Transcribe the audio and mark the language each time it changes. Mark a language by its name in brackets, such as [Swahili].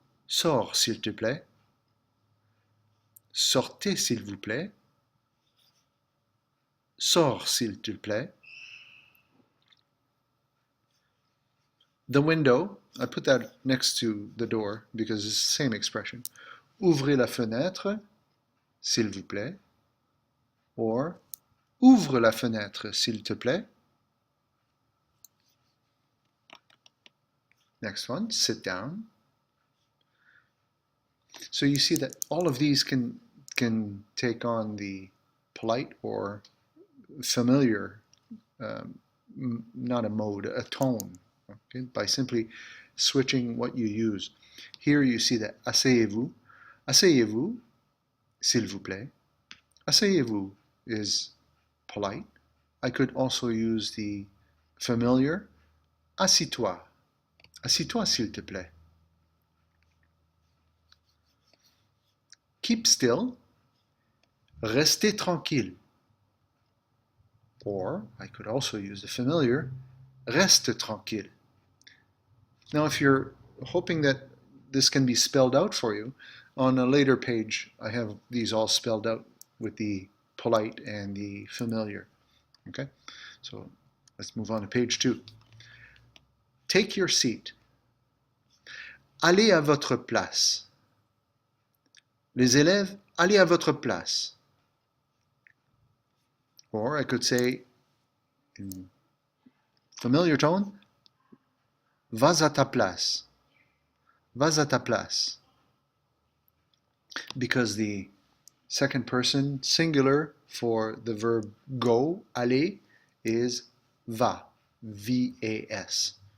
[French] Sors, s'il te plaît. Sortez, s'il vous plaît. Sors, s'il te plaît. [English] The window, I put that next to the door because it's the same expression. [French] Ouvrez la fenêtre, s'il vous plaît. Or, ouvre la fenêtre, s'il te plaît. [English] Next one, sit down. So you see that all of these can take on the polite or familiar not a mode, a tone, okay, by simply switching what you use. Here you see that asseyez-vous. [French] Asseyez-vous, s'il vous plaît. [English] Asseyez-vous is polite. I could also use the familiar. [French] Assis-toi. Assis-toi, s'il te plaît. [English] Keep still. [French] Restez tranquille. [English] Or I could also use the familiar. [French] Reste tranquille. [English] Now, if you're hoping that this can be spelled out for you, on a later page, I have these all spelled out with the polite and the familiar. Okay, so let's move on to page 2. Take your seat. [French] Allez à votre place. Les élèves, allez à votre place. [English] Or I could say, in familiar tone, [French] vas à ta place. Vas à ta place. [English] Because the second person singular for the verb go, aller, is va, V-A-S.